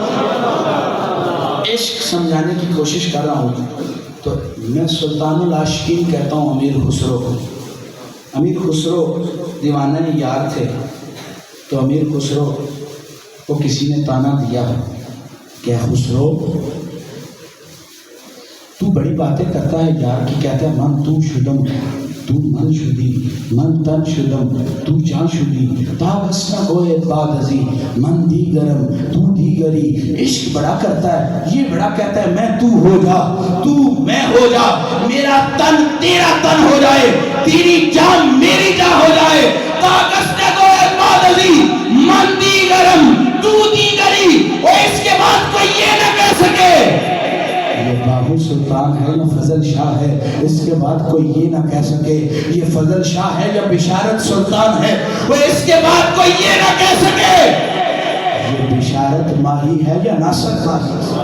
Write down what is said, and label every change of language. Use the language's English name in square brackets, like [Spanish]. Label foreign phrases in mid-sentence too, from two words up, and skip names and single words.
[Urdu] عشق سمجھانے کی کوشش کر رہا ہوں تو میں سلطان العاشقین کہتا ہوں امیر خسرو کو۔ امیر خسرو دیوانہ یار تھے، تو امیر خسرو کو کسی نے تانا دیا کہ خسرو تو بڑی باتیں کرتا ہے یار کی، کہتا ہے [Persian] من تو شدم تو من شدی من تن شدم تو جان شدی تاغسنا گوئے باد ازی من دیگرم تو دیگری۔ [Urdu] عشق بڑا کرتا ہے، یہ بڑا کہتا ہے میں تو ہو جا، تو میں ہو جا، میرا تن تیرا تن ہو جائے، تیری جان میری جان ہو جائے۔ [Persian] تاغسنا گوئے باد ازی من دیگرم تو دیگری۔ [Urdu] اور اس کے بعد کوئی یہ نہ کہہ سکے یہ باہو سلطان ہے یا فضل شاہ ہے، اس کے بعد کوئی یہ نہ کہہ سکے یہ فضل شاہ ہے یا بشارت سلطان ہے، وہ اس کے بعد کوئی یہ نہ کہہ سکے یہ بشارت ماہی ہے یا ناصر ماہی۔